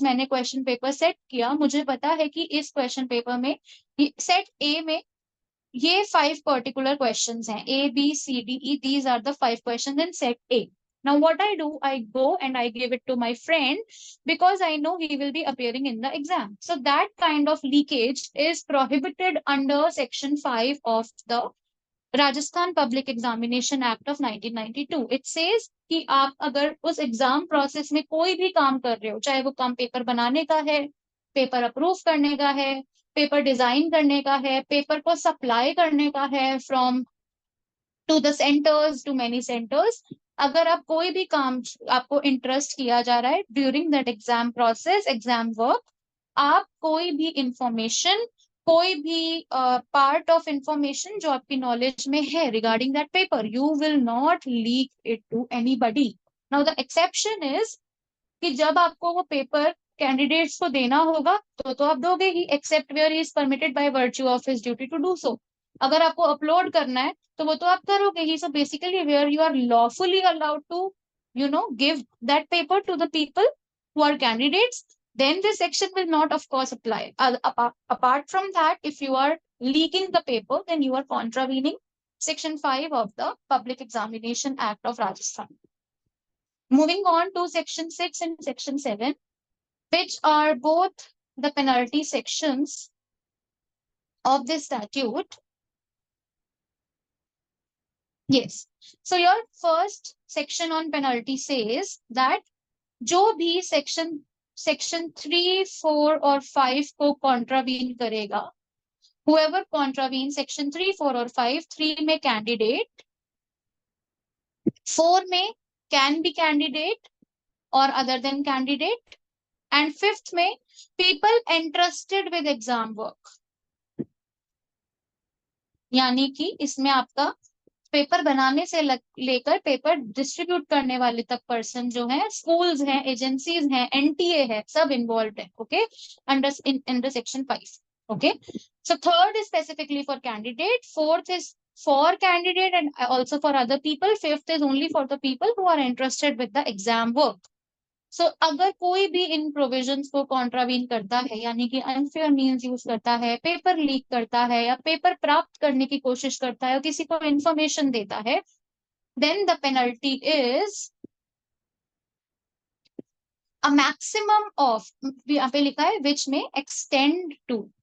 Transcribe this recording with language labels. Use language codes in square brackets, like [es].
[hi] मैंने question paper set किया. मुझे पता है कि इस question paper में set A में ये 5 particular questions हैं, A, B, C, D, E. [en] These are the 5 questions in set A. Now what I do, I go and I give it to my friend because I know he will be appearing in the exam. So that kind of leakage is prohibited under Section 5 of the Rajasthan public examination act of 1992. It says [hi] कि आप अगर उस exam process में कोई भी काम कर रहे हो, चाहे वो काम पेपर बनाने का है, पेपर अप्रूव करने का है, पेपर डिजाइन करने का है, पेपर को सप्लाई करने का है from [en] to the centres, to many centres, [hi] अगर आप कोई भी काम आपको इंटरेस्ट किया जा रहा है [en] during that exam process, [hi] exam work, आप कोई भी इंफॉर्मेशन, कोई भी पार्ट ऑफ इंफॉर्मेशन जो आपकी नॉलेज में है regarding that paper, [en] You will not leak it to anybody. Now the exception is [hi] कि जब आपको वो पेपर कैंडिडेट्स को देना होगा तो आप दोगे ही, [en] Except where he is permitted by virtue of his duty to do so. [hi] अगर आपको अपलोड करना है तो वो तो आप करोगे ही. [en] So basically where you are lawfully allowed to give that paper to the people who are candidates, then this section will not of course apply. Apart from that, if you are leaking the paper, then you are contravening section 5 of the Public Examination Act of Rajasthan. Moving on to section 6 and section 7, which are both the penalty sections of this statute. Yes. So your first section on penalty says that [hi] जो भी section 3, 4 और 5 को contravene करेगा, [en] whoever contravenes section 3, 4 और 5, 3 में candidate, 4 में कैन बी कैंडिडेट और other than candidate, and 5th में people interested with exam work. [hi] यानी कि इसमें आपका पेपर बनाने से लेकर पेपर डिस्ट्रीब्यूट करने वाले तक पर्सन जो है, स्कूल्स हैं, एजेंसीज हैं, एनटीए है, सब इन्वॉल्व है. [en] Okay, under section 5. Okay, so 3rd is specifically for candidate, 4th is for candidate and also for other people, 5th is only for the people who are interested with the exam work. [hi] सो अगर कोई भी इन provisions को contravene करता है, यानी कि unfair means use करता है, पेपर लीक करता है या पेपर प्राप्त करने की कोशिश करता है और किसी को इंफॉर्मेशन देता है, [en] then the penalty is a maximum of, [hi] यहाँ पे लिखा है विच में एक्सटेंड टू.